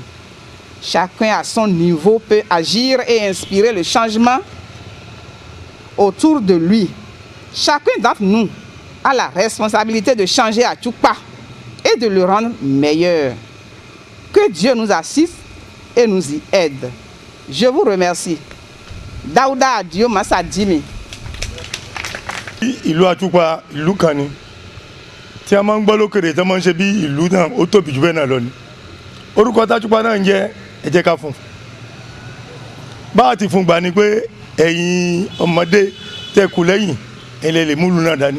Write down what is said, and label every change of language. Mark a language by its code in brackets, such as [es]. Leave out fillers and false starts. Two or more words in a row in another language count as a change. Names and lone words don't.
[fr] Chacun à son niveau peut agir et inspirer le changement autour de lui. Chacun d'entre nous a la responsabilité de changer Achukpa et de le rendre meilleur. Que Dieu nous assiste et nous y aide. Je vous remercie. Daouda Adio Massadimi. [yo] Ìlú Achukpa, ìlú kan ni. Tí a máa ń gbọ́ lókèrè tí a máa ń ṣe bí ìlú náà ó tóbi jù bẹ́ẹ̀ náà lọ ni. Orúkọ t'Achukpa náà ń jẹ́ ẹ jẹ́ ká fún. Bá a ti fún gbà ni pé ẹ̀yin ọmọdé tẹ́ kù lẹ́yìn ẹ̀lẹ́ lè múlù náà dání.